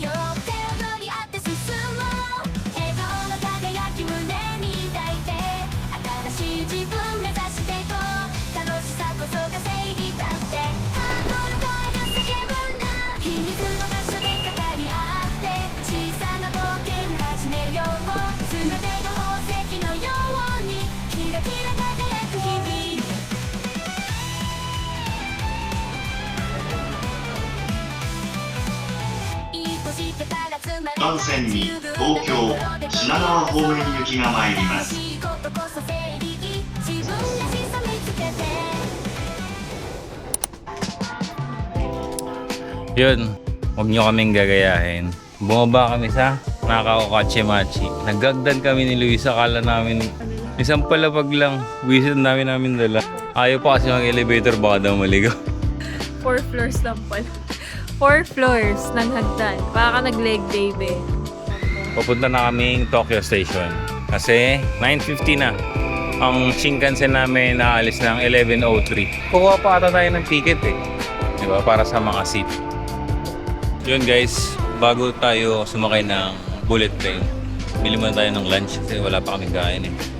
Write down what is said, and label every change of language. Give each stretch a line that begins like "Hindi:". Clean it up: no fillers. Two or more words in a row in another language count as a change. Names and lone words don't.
Japanese: よ手を取り合って進もう笑顔の輝き胸に抱いて新しい自分目指していこう楽しさこそが正義だってハードル変える叫ぶんだ秘密の場所で語り合って小さな冒険始めよう全てが宝石のようにキラキラ輝く日々番線に東京品川方面行きが参ります。
Filipino: Yun, huwag nyo kaming gagayahin. Bumaba kami sa Nakao Kachimachi. Nagagdan kami ni Luis. Akala namin isang palapag lang. Wisit namin dala. Ayaw pa kasi mag-elevator, baka daw maligaw. 4 floors lang pala. 4 floors ng hagdan. Baka nag-
English: leg day,
Filipino: be. Papunta na kaming Tokyo Station. Kasi 9:50 na. Ang Shinkansen namin naalis ng 11:03. Kukuha pa ata tayo ng ticket eh. Diba? Para sa mga seat. Yun guys, bago tayo sumakay ng
English: bullet train,
Filipino: bili muna tayo ng lunch kasi wala pa kaming kain eh.